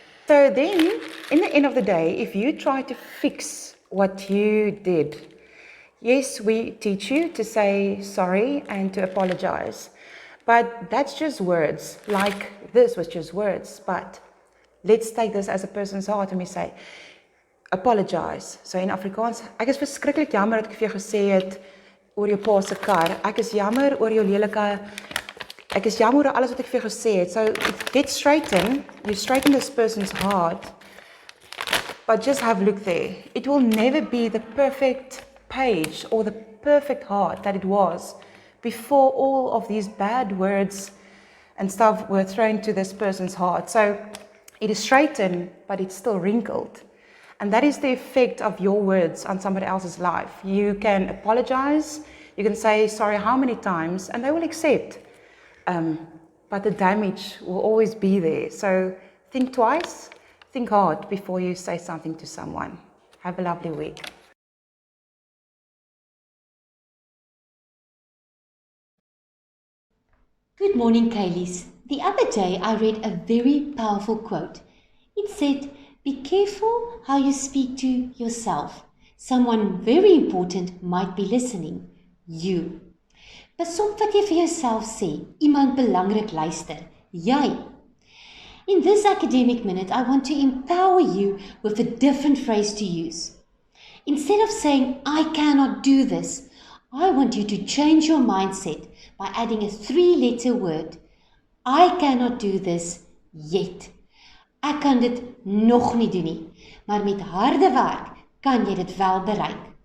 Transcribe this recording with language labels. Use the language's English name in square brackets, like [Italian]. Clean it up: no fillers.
[English] So then, in the end of the day, if you try to fix what you did, yes, we teach you to say sorry and to apologize. But that's just words, like this was just words. But let's take this as a person's heart and we say, apologize. So in Afrikaans, [Afrikaans] ek is verskriklik jammer dat ek vir jou gesê het oor jou pa se kar. Ek is jammer oor jou lelike, ek is jammer oor alles wat ek vir jou gesê het. [English] So get straighten, you straighten this person's heart, but just have a look there. It will never be the perfect page or the perfect heart that it was before all of these bad words and stuff were thrown to this person's heart. So it is straightened, but it's still wrinkled. And that is the effect of your words on somebody else's life. You can apologize, you can say sorry how many times, and they will accept. But the damage will always be there. So think twice, think hard before you say something to someone. Have a lovely week. Good morning, Kuilies. The other day I read a very powerful quote. It said, "Be careful how you speak to yourself. Someone very important might be listening. You." [Afrikaans] Besom wat jy vir jouself sê, iemand belangrik luister, jy. [English] In this academic minute, I want to empower you with a different phrase to use. Instead of saying, "I cannot do this," I want you to change your mindset by adding a 3-letter word. I cannot do this yet. [Afrikaans] Ek kan dit nog nie doen nie, maar met harde werk kan jy dit wel bereik.